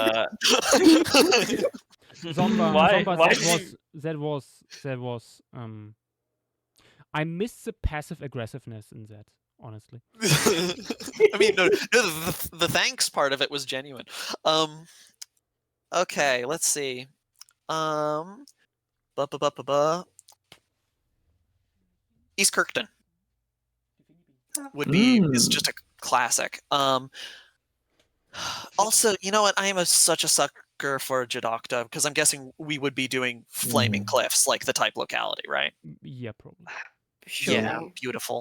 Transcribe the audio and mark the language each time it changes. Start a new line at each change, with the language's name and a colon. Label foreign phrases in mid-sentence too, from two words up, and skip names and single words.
English: Zomba, Why? Zomba, Why that did was you- that was I missed the passive aggressiveness in that, honestly. I mean, no, the thanks part of it was genuine. Okay, let's see. Ba ba ba ba ba. East Kirkton would be is just a classic. Also, you know what? I am such a sucker for Jadokta because I'm guessing we would be doing Flaming Cliffs, like the type locality, right? Yeah, probably. Sure. Yeah, beautiful.